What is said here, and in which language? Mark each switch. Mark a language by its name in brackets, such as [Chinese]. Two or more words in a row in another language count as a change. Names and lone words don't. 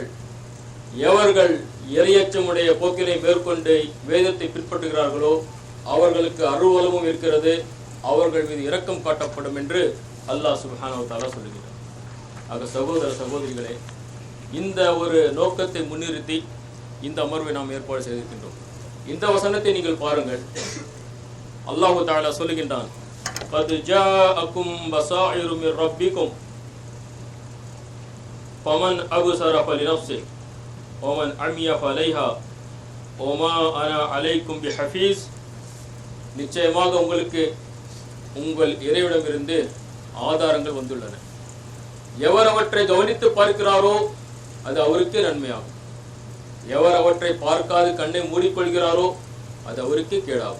[Tamil] எவர்கள் இறையச்சமுடைய போக்கினை மேற்கொண்டு வேதத்தை பின்பற்றுகிறார்களோ அவர்களுக்கு அருள்வளமும் இருக்கிறது, அவர்கள் மீது இரக்கம் காட்டப்படும் என்று அல்லாஹ் [Arabic] سبحانه وتعالى [Tamil] சொல்லுகிறார். ஆக சகோதர சகோதரிகளே, இந்த ஒரு நோக்கத்தை முன்னிறுத்தி இந்த அமர்வை நாம் ஏற்பாடு செய்திருக்கின்றோம். இந்த வசனத்தை நீங்கள் பாருங்கள். [Arabic] الله تعالى [Tamil] சொல்லுகின்றான், [Arabic] قد جاءكم بصائر من ربكم فمن أبصر فلنفسه ومن عمي فعليها وما أنا عليكم بحفيظ. [Tamil] நிச்சயமாக உங்களுக்கு உங்கள் இறைவனிடமிருந்து ஆதாரங்கள் வந்துள்ளன. எவர் அவற்றை கவனித்து பார்க்கிறாரோ அது அவருக்கே நன்மையாகும். எவர் அவற்றை பார்க்காது கண்ணை மூடிக்கொள்கிறாரோ அது அவருக்கே கேடாகும்.